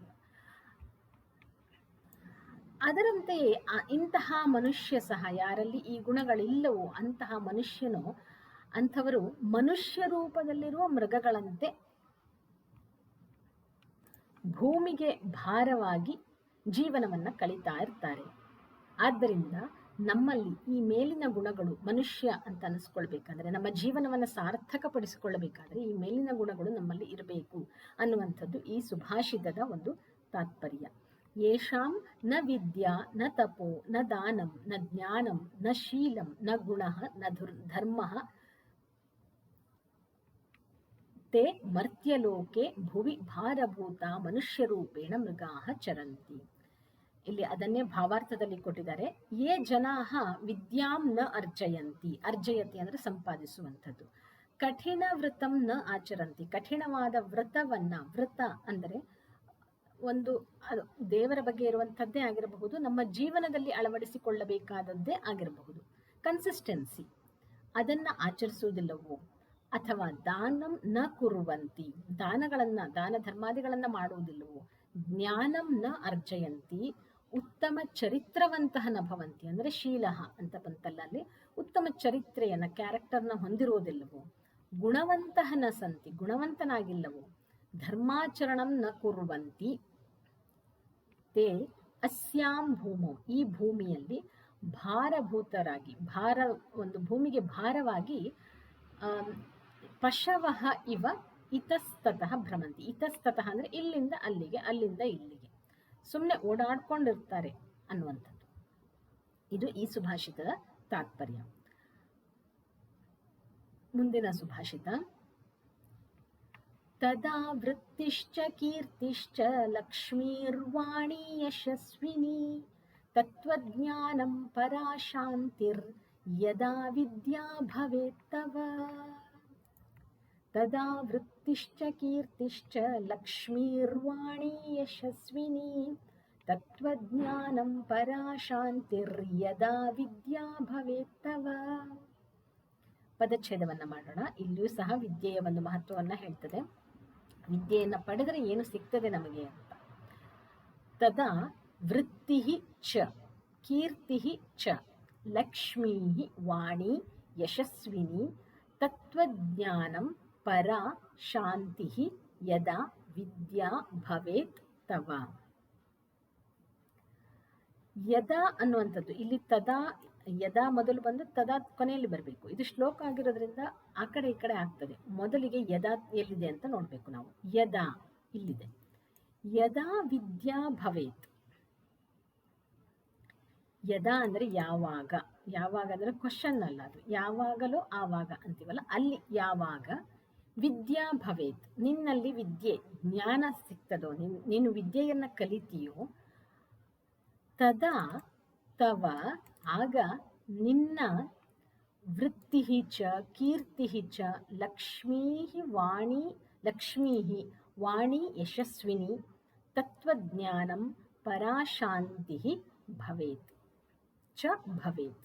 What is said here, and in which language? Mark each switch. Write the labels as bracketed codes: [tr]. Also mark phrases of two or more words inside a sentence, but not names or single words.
[kn] ಅದರಂತೆಯೇ ಇಂತಹ ಮನುಷ್ಯ ಸಹ, ಯಾರಲ್ಲಿ ಈ ಗುಣಗಳಿಲ್ಲವೋ ಅಂತಹ ಅಂಥವರು ಮನುಷ್ಯ ರೂಪದಲ್ಲಿರುವ ಮೃಗಗಳಂತೆ ಭೂಮಿಗೆ ಭಾರವಾಗಿ ಜೀವನವನ್ನ ಕಳೀತಾ ಇರ್ತಾರೆ. ಆದ್ದರಿಂದ ನಮ್ಮಲ್ಲಿ ಈ ಮೇಲಿನ ಗುಣಗಳು, ಮನುಷ್ಯ ಅಂತ ಅನಿಸ್ಕೊಳ್ಬೇಕಾದ್ರೆ, ನಮ್ಮ ಜೀವನವನ್ನು ಸಾರ್ಥಕಪಡಿಸಿಕೊಳ್ಳಬೇಕಾದ್ರೆ ಈ ಮೇಲಿನ ಗುಣಗಳು ನಮ್ಮಲ್ಲಿ ಇರಬೇಕು ಅನ್ನುವಂಥದ್ದು ಈ ಸುಭಾಷಿತದ ಒಂದು ತಾತ್ಪರ್ಯ. [sa] ಯೇಷಾಂ ನ ವಿದ್ಯಾ ನ ತಪೋ ನ ದಾನಂ ನ ಜ್ಞಾನಂ ನ ಶೀಲಂ ನ ಗುಣಃ ನ ಧರ್ಮಃ ತೇ ಮರ್ತ್ಯಲೋಕೆ ಭುವಿ ಭಾರಭೂತ ಮನುಷ್ಯರೂಪೇಣ ಮೃಗಾಹ ಚರಂತಿ. [kn] ಇಲ್ಲಿ ಅದನ್ನೇ ಭಾವಾರ್ಥದಲ್ಲಿ ಕೊಟ್ಟಿದ್ದಾರೆ. ಯೇ ಜನಾಹ ವಿದ್ಯಾಂ ನ ಅರ್ಜಯಂತಿ. ಅರ್ಜಯತಿ ಅಂದರೆ ಸಂಪಾದಿಸುವಂಥದ್ದು. [sa] ಕಠಿಣ ವ್ರತಂ ನ ಆಚರಂತಿ. [kn] ಕಠಿಣವಾದ ವ್ರತವನ್ನ, ವ್ರತ ಅಂದರೆ ಒಂದು ದೇವರ ಬಗ್ಗೆ ಇರುವಂಥದ್ದೇ ಆಗಿರಬಹುದು, ನಮ್ಮ ಜೀವನದಲ್ಲಿ ಅಳವಡಿಸಿಕೊಳ್ಳಬೇಕಾದದ್ದೇ ಆಗಿರಬಹುದು. ಕನ್ಸಿಸ್ಟೆನ್ಸಿ, ಅದನ್ನ ಆಚರಿಸುವುದಿಲ್ಲವೋ. [sa] ಅಥವಾ ದಾನಂ ನ ಕುರುವಂತಿ. [kn] ದಾನ ಧರ್ಮಾದಿಗಳನ್ನ ಮಾಡುವುದಿಲ್ಲವೋ. [sa] ಜ್ಞಾನಂ ನ ಅರ್ಜಯಂತಿ. ಉತ್ತಮ ಚರಿತ್ರವಂತಹ ನ ಭವಂತಿ. [kn] ಅಂದರೆ ಶೀಲ ಅಂತ ಬಂತಲ್ಲ ಅಲ್ಲಿ, ಉತ್ತಮ ಚರಿತ್ರೆಯನ್ನ, ಕ್ಯಾರೆಕ್ಟರ್ನ ಹೊಂದಿರುವುದಿಲ್ಲವೋ. [sa] ಗುಣವಂತಹ ನ ಸಂತಿ. ಗುಣವಂತನಾಗಿಲ್ಲವೋ. ಧರ್ಮಾಚರಣಂ ನ ಕುರುವಂತಿ. ತೇ ಅಸ್ಯಾಂ ಭೂಮೌ. [kn] ಈ ಭೂಮಿಯಲ್ಲಿ ಭಾರಭೂತರಾಗಿ, ಒಂದು ಭೂಮಿಗೆ ಭಾರವಾಗಿ [sa] ಪಶವಃ ಇವ ಇತಸ್ತತಃ ಭ್ರಮಂತಿ. [kn] ಇತಸ್ತತಃ ಅಂದ್ರೆ ಇಲ್ಲಿಂದ ಅಲ್ಲಿಗೆ, ಅಲ್ಲಿಂದ ಇಲ್ಲಿಗೆ ಸುಮ್ಮನೆ ಓಡಾಡ್ಕೊಂಡಿರ್ತಾರೆ ಅನ್ನುವಂಥದ್ದು. ಇದು ಈ ಸುಭಾಷಿತದ ತಾತ್ಪರ್ಯ. ಮುಂದಿನ ಸುಭಾಷಿತ. [sa] ತದಾ ವೃತ್ತಿಶ್ಚ ಕೀರ್ತಿಶ್ಚ ಲಕ್ಷ್ಮೀರ್ವಾಣಿ ಯಶಸ್ವಿನಿ ತತ್ವಜ್ಞಾನಂ ಪರಾ ಶಾಂತಿರ್ ಯದಾ ವಿದ್ಯಾ ಭವೇತ್ತವ. ತದಾ ವೃತ್ತಿಶ್ಚ ಕೀರ್ತಿಶ್ಚ ಲಕ್ಷ್ಮೀರ್ವಾಣಿ ಯಶಸ್ವಿನಿ ತತ್ವಜ್ಞಾನಂ ಪರಾ ಶಾಂತಿರ್ ಯದಾ ವಿದ್ಯಾ ಭವೇತ್ತವ. [kn] ಪದಚ್ಛೇದವನ್ನು ಮಾಡೋಣ. ಇಲ್ಲಿಯೂ ಸಹ ವಿದ್ಯೆಯ ಒಂದು ಮಹತ್ವವನ್ನು ಹೇಳ್ತದೆ. ವಿದ್ಯೆಯನ್ನು ಪಡೆದರೆ ಏನು ಸಿಗ್ತದೆ ನಮಗೆ ಅಂತ. [sa] ತದಾ ವೃತ್ತಿ ಚ ಕೀರ್ತಿ ಚ ಲಕ್ಷ್ಮೀ ವಾಣಿ ಯಶಸ್ವಿನಿ ತತ್ವಜ್ಞಾನಂ ಪರಾ ಶಾಂತಿ ಯದಾ ವಿದ್ಯಾ ಭವೇತ್ ತವ. [kn] ಯದಾ ಅನ್ನುವಂಥದ್ದು ಇಲ್ಲಿ ತದಾ ಯದಾ ಮೊದಲು ಬಂದು ತದಾ ಕೊನೆಯಲ್ಲಿ ಬರಬೇಕು. ಇದು ಶ್ಲೋಕ ಆಗಿರೋದ್ರಿಂದ ಆ ಕಡೆ ಈ ಕಡೆ ಆಗ್ತದೆ. ಮೊದಲಿಗೆ ಯದಾ ಎಲ್ಲಿದೆ ಅಂತ ನೋಡಬೇಕು ನಾವು. ಯದಾ ಇಲ್ಲಿದೆ. [sa] ಯದಾ ವಿದ್ಯಾ ಭವೇತ್. [kn] ಯದಾ ಅಂದರೆ ಯಾವಾಗ. ಯಾವಾಗ ಅಂದರೆ ಕ್ವಶನ್ ಅಲ್ಲ, ಅದು ಯಾವಾಗಲೂ ಆವಾಗ ಅಂತೀವಲ್ಲ, ಅಲ್ಲಿ ಯಾವಾಗ [sa] ವಿದ್ಯಾ ಭವೇತ್, [kn] ನಿನ್ನಲ್ಲಿ ವಿದ್ಯೆ ಜ್ಞಾನ ಸಿಗ್ತದೋ, ನೀನು ವಿದ್ಯೆಯನ್ನು ಕಲಿತೀಯೋ, [sa] ತದಾ ತವ [kn] ಆಗ ನಿನ್ನ [sa] ವೃತ್ತಿ ಚ ಕೀರ್ತಿ ಚ ಲಕ್ಷ್ಮೀ ವಾಣಿ ಯಶಸ್ವಿನಿ ತತ್ವಜ್ಞಾನಂ ಪರಾಶಾಂತಿ ಭವೇತ್ ಚ ಭವೇತ್.